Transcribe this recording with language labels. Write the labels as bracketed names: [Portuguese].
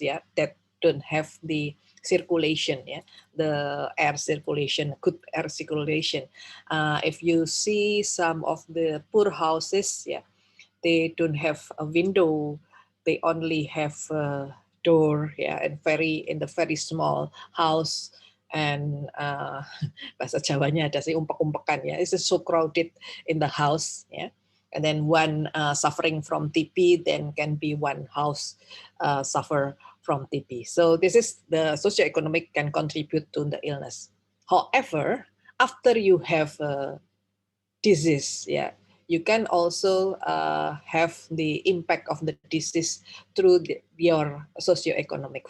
[English] Yeah, that don't have the circulation. Yeah, the air circulation, good air circulation. If you see some of the poor houses, yeah, they don't have a window. They only have a door. Yeah, and in the very small house. [Indonesian] And bahasa Jawanya ada sih umpek-umpekan ya. [English] It's so crowded in the house, yeah. And then one suffering from TB, then can be one house suffer from TB. So this is the socioeconomic can contribute to the illness. However, after you have a disease, yeah, you can also have the impact of the disease through your socioeconomic.